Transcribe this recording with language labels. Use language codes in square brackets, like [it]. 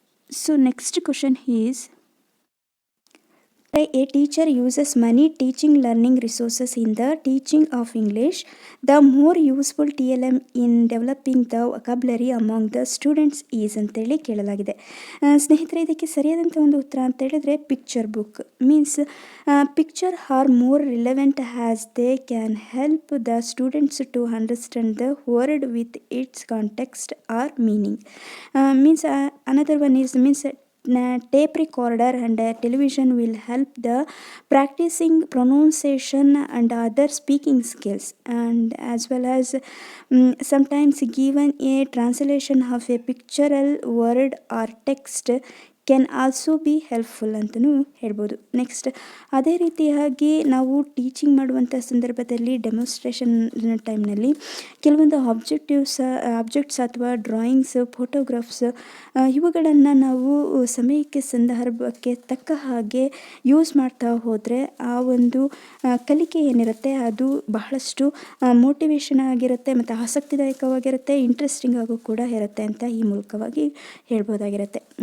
[en] So next question is, a teacher uses many teaching learning resources in the teaching of English. The more useful TLM in developing the vocabulary among the students is [kn] ಅಂತೇಳಿ ಕೇಳಲಾಗಿದೆ. ಸ್ನೇಹಿತರೆ ಇದಕ್ಕೆ ಸರಿಯಾದಂಥ ಒಂದು ಉತ್ತರ ಅಂತ ಹೇಳಿದ್ರೆ [en] Picture book. Means picture are more relevant as they can help the students to understand the word with its context or meaning. Means another one is means tape recorder and television will help the practicing pronunciation and other speaking skills, and as well as sometimes given a translation of a pictorial word or text can also be helpful [kn] ಅಂತಲೂ ಹೇಳ್ಬೋದು. Next ಅದೇ ರೀತಿಯಾಗಿ ನಾವು teaching ಮಾಡುವಂಥ ಸಂದರ್ಭದಲ್ಲಿ demonstration ಟೈಮ್ನಲ್ಲಿ ಕೆಲವೊಂದು objects ಅಥವಾ ಡ್ರಾಯಿಂಗ್ಸ್, ಫೋಟೋಗ್ರಾಫ್ಸ್ ಇವುಗಳನ್ನು ನಾವು ಸಮಯಕ್ಕೆ ಸಂದರ್ಭಕ್ಕೆ ತಕ್ಕ ಹಾಗೆ ಯೂಸ್ ಮಾಡ್ತಾ ಹೋದರೆ ಆ ಒಂದು ಕಲಿಕೆ ಏನಿರುತ್ತೆ ಅದು ಬಹಳಷ್ಟು ಮೋಟಿವೇಶನ್ ಆಗಿರುತ್ತೆ ಮತ್ತು ಆಸಕ್ತಿದಾಯಕವಾಗಿರುತ್ತೆ, ಇಂಟ್ರೆಸ್ಟಿಂಗ್ ಆಗು ಕೂಡ ಇರುತ್ತೆ ಅಂತ ಈ ಮೂಲಕವಾಗಿ ಹೇಳ್ಬೋದಾಗಿರುತ್ತೆ.